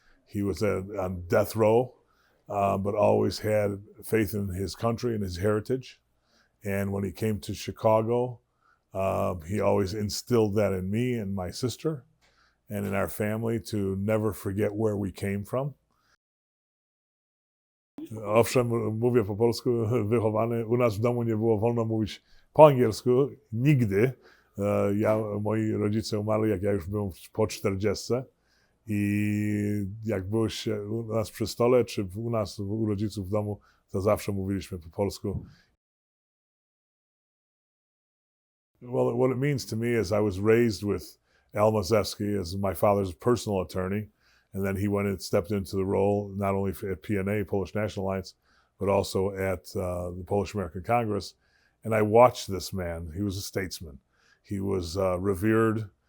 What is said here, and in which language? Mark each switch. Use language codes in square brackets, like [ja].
[en] He was on death row, but always had faith in his country and his heritage. And when he came to Chicago, he always instilled that in me and my sister and in our family to never forget where we came from. [pl] Owszem, mówię po polsku, wychowany. U nas w domu nie było wolno mówić po angielsku, nigdy. Moi rodzice umarli, jak ja już byłem po 40. I jak byłeś u nas przy stole, czy u nas, u rodziców w domu, to zawsze mówiliśmy po polsku. [en] Well, what it means to me is I was raised with Al Mazewski as my father's personal attorney, and then he went and stepped into the role not only at PNA, Polish National Alliance, but also at the Polish American Congress. And I watched this man. He was a statesman. He was revered.